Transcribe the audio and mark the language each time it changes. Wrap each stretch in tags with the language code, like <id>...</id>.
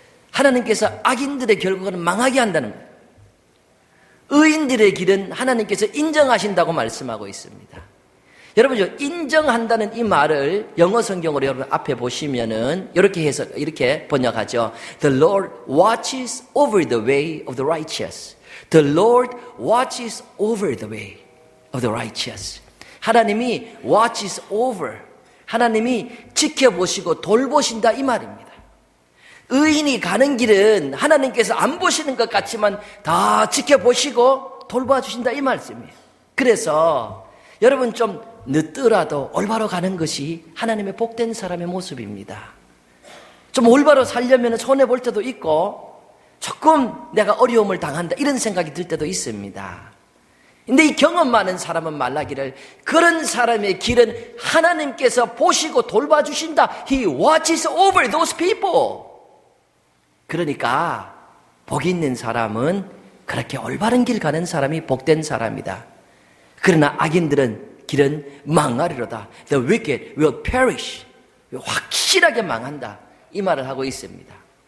<ko>하나님께서 악인들의 결국은 망하게 한다는 거예요. 의인들의 길은 하나님께서 인정하신다고 말씀하고 있습니다. 여러분, 인정한다는 이 말을 영어 성경으로 여러분 앞에 보시면은 이렇게 번역하죠.</ko> <en>The Lord watches over the way of the righteous. The Lord watches over the way of the righteous.</en> <ko>하나님이</ko> <en>watches over.</en> <ko>하나님이 지켜보시고 돌보신다 이 말입니다. 의인이 가는 길은 하나님께서 안 보시는 것 같지만 다 지켜보시고 돌봐주신다 이 말씀이에요. 그래서 여러분 좀 늦더라도 올바로 가는 것이 하나님의 복된 사람의 모습입니다. 좀 올바로 살려면 손해볼 때도 있고 조금 내가 어려움을 당한다 이런 생각이 들 때도 있습니다. 근데 이 경험 많은 사람은 말하기를 그런 사람의 길은 하나님께서 보시고 돌봐주신다.</ko> <en>He watches over those people.</en> <ko>그러니까 복 있는 사람은 그렇게 올바른 길 가는 사람이 복된 사람이다. 그러나 악인들은 길은 망하리로다.</ko> <en>The wicked will perish.</en> <ko>확실하게 망한다. 이 말을 하고 있습니다.</ko>